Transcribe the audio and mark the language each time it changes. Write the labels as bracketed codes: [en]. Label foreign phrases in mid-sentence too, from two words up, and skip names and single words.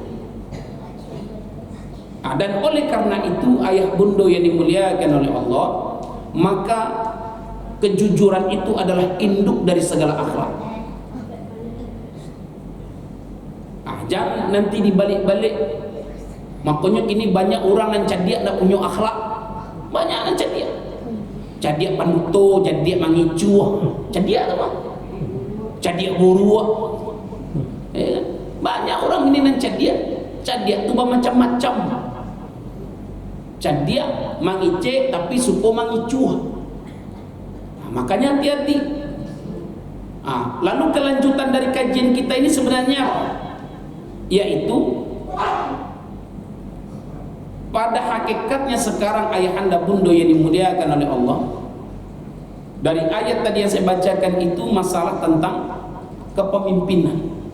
[id] Dan oleh karena itu ayah bunda yang dimuliakan oleh Allah, maka kejujuran itu adalah induk dari segala akhlak. Jangan nanti dibalik-balik. Makanya kini banyak orang yang cadiak tak punya akhlak. Banyak yang cadiak. [min] Cadiak panuto, cadiak mangicu, cadiak apa? Cadiak buru. [id] Banyak orang ini yang cadiak. Cadiak tu bermacam-macam. [min] Cadiak mangice tapi suko mangicu. [id] Makanya hati-hati. Lalu kelanjutan dari kajian kita ini sebenarnya yaitu pada hakikatnya sekarang ayahanda bunda yang dimuliakan oleh Allah, dari ayat tadi yang saya bacakan itu masalah tentang kepemimpinan.